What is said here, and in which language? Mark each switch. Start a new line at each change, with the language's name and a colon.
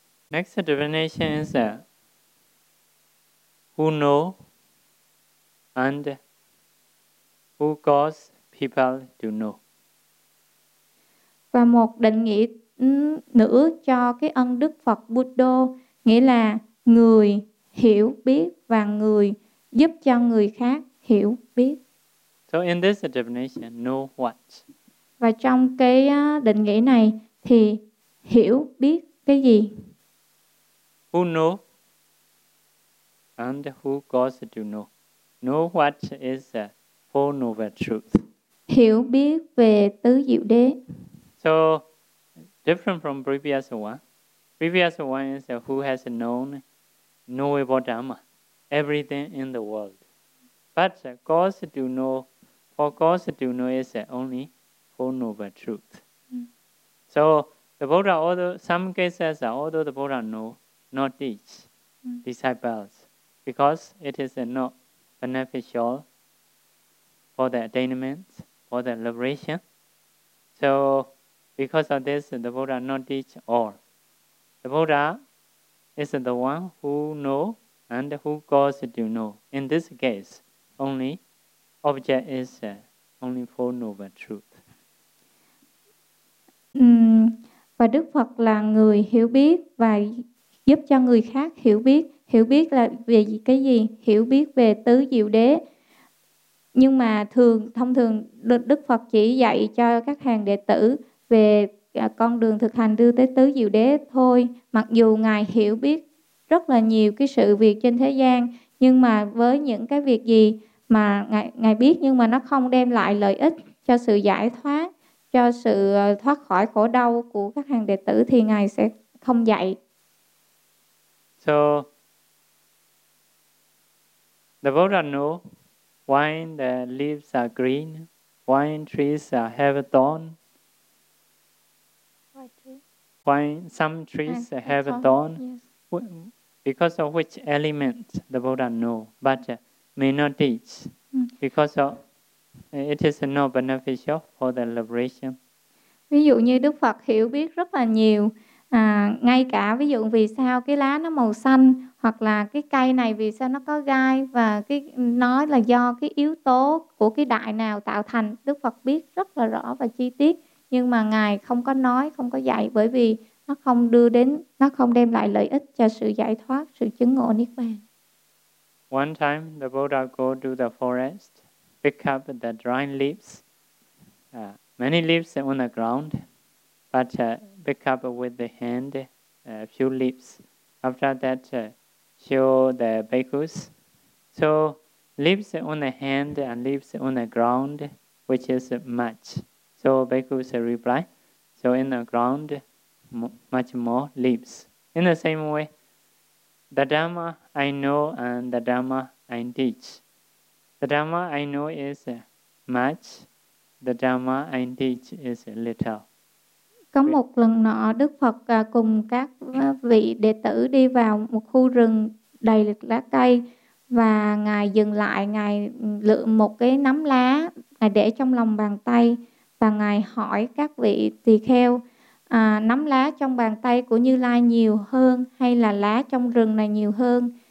English: Next divination is who know and who cause people to know.
Vietnamese: Và một định nghĩa nữa cho cái ân đức Phật Buddha nghĩa là người hiểu biết và người giúp cho người khác hiểu biết.
English: So in this definition, know what?
Vietnamese: Và trong cái định nghĩa này thì hiểu biết cái gì?
English: Who know and who cause to know? Know what is the four noble truth?
Vietnamese: Hiểu biết về tứ diệu đế.
English: So different from previous one. Previous one is who has known knowable Dhamma, everything in the world. But cause to know, for cause to know is only four noble truth. Mm. So the Buddha, although some cases, although the Buddha know, not teach disciples, because it is not beneficial for the attainment, for the liberation. So because of this, the Buddha not teach all. The Buddha is the one who know and who cause to know. In this case, only object is only four noble truth.
Vietnamese: Và Đức Phật là người hiểu biết và giúp cho người khác hiểu biết. Hiểu biết là về cái gì? Hiểu biết về tứ diệu đế. Nhưng mà thông thường Đức Phật chỉ dạy cho các hàng đệ tử về con đường thực hành đưa tới tứ diệu đế thôi. Mặc dù Ngài hiểu biết rất là nhiều cái sự việc trên thế gian, nhưng mà với những cái việc gì mà Ngài biết nhưng mà nó không đem lại lợi ích cho sự giải thoát, cho sự thoát khỏi khổ đau của các hàng đệ tử thì Ngài sẽ không dạy.
English: So, the Buddha knew why the leaves are green, why trees have a thorn, why some trees have a thorn, because of which element the Buddha knew, but may not teach, because of it is not beneficial for the liberation.
Vietnamese: Ví dụ như Đức Phật hiểu biết rất là nhiều, ngay cả ví dụ vì sao cái lá nó màu xanh, hoặc là cái cây này vì sao nó có gai, và cái nó là do cái yếu tố của cái đại nào tạo thành, Đức Phật biết rất là rõ và chi tiết, nhưng mà Ngài không có nói, không có dạy, bởi vì nó không đưa đến, nó không đem lại lợi ích cho sự giải thoát, sự chứng ngộ Niết Bàn.
English: One time the Buddha go to the forest, pick up the dry leaves, many leaves on the ground, but pick up with the hand a few leaves. After that, show the bhikkhus. So leaves on the hand and leaves on the ground, which is much. So bhikkhus reply, so in the ground, much more leaves. In the same way, the Dhamma I know and the Dhamma I teach. The Dhamma I know is much. The Dhamma I teach is little.
Vietnamese: Có một lần nọ, Đức Phật cùng các vị đệ tử đi vào một khu rừng đầy lá cây, và Ngài dừng lại, Ngài lượm một cái nắm lá, Ngài để trong lòng bàn tay, và Ngài hỏi các vị tỳ kheo, nắm lá trong bàn tay của Như Lai nhiều hơn hay là lá trong rừng này nhiều hơn?